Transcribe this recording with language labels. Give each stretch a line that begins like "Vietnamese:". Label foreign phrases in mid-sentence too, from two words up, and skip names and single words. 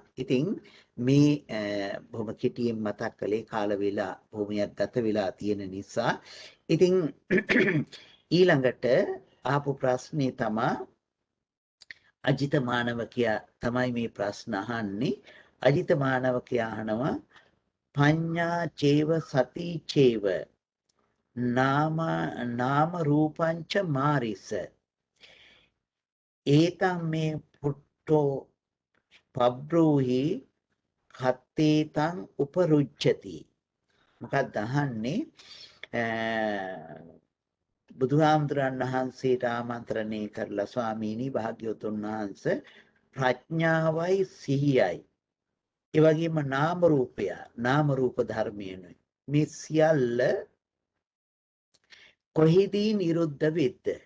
Sinhala: ඉතින් මේ බොහොම කෙටියෙන් මතක් කළේ කාල වේලා භූමියක් ගත වෙලා තියෙන නිසා. ඉතින් ඊළඟට ආපු ප්‍රශ්නේ තමයි අජිත මානවකයා තමයි මේ ප්‍රශ්න අහන්නේ. අජිත මානවකයා අහනවා
Pali: පඤ්ඤා චේව සති චේව නාම රූපංච මාරිස ඒතම් මේ පුට්ටෝ පබ්‍රූහි කත්තේතං උපරුච්ඡති.
Sinhala: මොකක්ද අහන්නේ? බුදුහාමුදුරන් වහන්සේට ආමන්ත්‍රණය කරලා ස්වාමීනි භාග්‍යවතුන් වහන්සේ ප්‍රඥාවයි සිහියයි ඒ වගේම නාම රූප ධර්මයනුයි මේ සියල්ල කොහිදී නිරුද්ධ වෙද්ද?